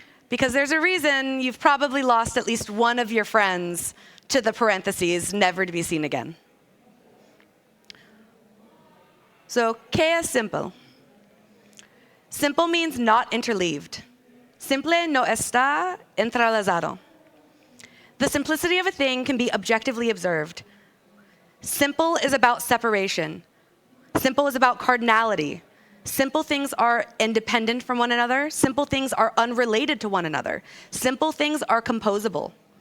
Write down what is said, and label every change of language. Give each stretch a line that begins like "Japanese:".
English: Because there's a reason you've probably lost at least one of your friends to the parentheses, never to be seen again. So,
Spanish: ¿qué es simple?
English: Simple means not interleaved.
Spanish: Simple no está entrelazado.
English: The simplicity of a thing can be objectively observed. Simple is about separation. Simple is about cardinality. Simple things are independent from one another. Simple things are unrelated to one another. Simple things are composable.